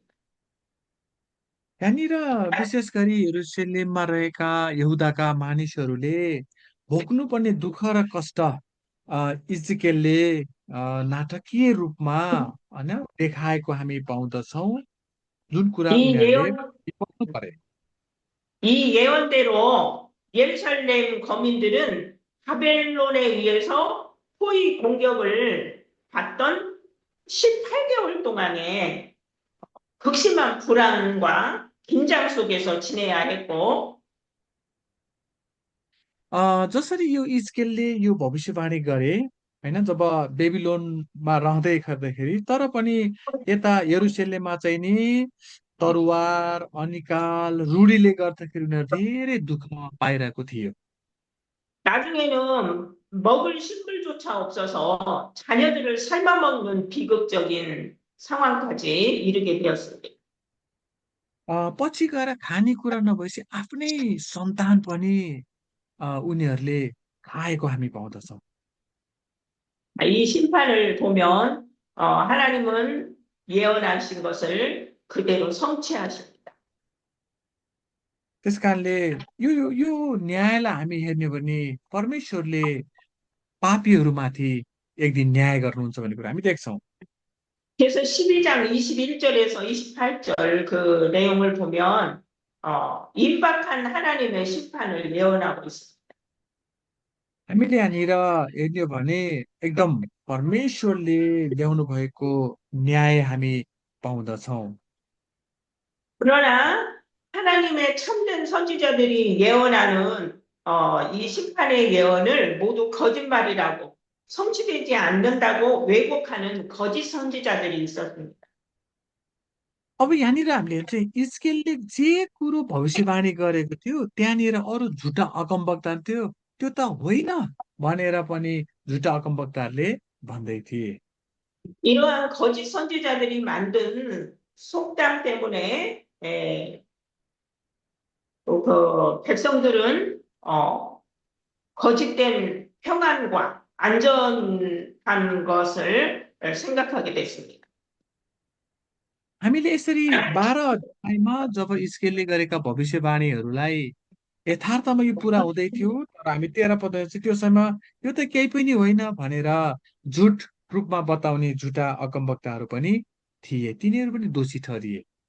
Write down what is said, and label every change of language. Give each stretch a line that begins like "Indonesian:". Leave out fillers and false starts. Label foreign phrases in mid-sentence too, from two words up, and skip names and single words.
Nepali: यहाँनिर विशेष गरी यरुशलेममा रहेका यहुदाका मानिसहरूले भोग्नुपर्ने दुःख र कष्ट इजकेलले नाटकीय रूपमा होइन देखाएको हामी पाउँदछौँ, जुन कुरा
Korean: 이
Nepali: उनीहरूले
Korean: 예언,
Nepali: बिपाउनु परे।
Korean: 이 예언대로 예루살렘 거민들은 바벨론에 의해서 포위 공격을 받던 18개월 동안에 극심한 불안과 긴장 속에서 지내야 했고,
Nepali: जसरी यो इजकेलले यो भविष्यवाणी गरे होइन, जब बेबिलोनमा रहँदै गर्दाखेरि, तर पनि यता यरुशलेममा चाहिँ नि तरवार अनिकाल रूढीले गर्दाखेरि उनीहरू धेरै दुःख पाइरहेको थियो।
Korean: 나중에는 먹을 식물조차 없어서 자녀들을 삶아먹는 비극적인 상황까지 이르게 되었습니다.
Nepali: पछि गएर खानेकुरा नभएपछि आफ्नै सन्तान पनि उनीहरूले खाएको हामी पाउँदछौँ।
Korean: 이 심판을 보면 하나님은 예언하신 것을 그대로 성취하십니다.
Nepali: त्यस कारणले यो यो यो न्यायलाई हामी हेर्ने हो भने परमेश्वरले पापीहरूमाथि एक दिन न्याय गर्नुहुन्छ भन्ने कुरा हामी देख्छौँ।
Korean: 그래서 12장 21절에서 28절 그 내용을 보면 임박한 하나님의 심판을 예언하고 있습니다.
Nepali: हामीले यहाँनिर हेर्ने हो भने एकदम परमेश्वरले ल्याउनु भएको न्याय हामी पाउँदछौँ।
Korean: 그러나 하나님의 참된 선지자들이 예언하는 이 심판의 예언을 모두 거짓말이라고 성취되지 않는다고 왜곡하는 거짓 선지자들이 있었습니다.
Nepali: अब यहाँनिर हामीले चाहिँ इस्केलले जे कुरो भविष्यवाणी गरेको थियो त्यहाँनिर अरू झुटा अगमवक्ता थियो त्यो त होइन भनेर पनि झुटा अगमवक्ताहरूले भन्दै थिए।
Korean: 이러한 거짓 선지자들이 만든 속담 때문에 그 백성들은 거짓된 평안과 안전한 것을 생각하게 됐습니다.
Nepali: हामीले यसरी 12 अध्यायमा जब इस्केलले गरेका भविष्यवाणीहरूलाई यथार्थमा यो पुरा हुँदै थियो तर हामी 13 पदमा चाहिँ त्यो समय यो त केही पनि होइन भनेर झुट रूपमा बताउने झुटा अगमवक्ताहरू पनि थिए तिनीहरू पनि दोषी ठहरिए।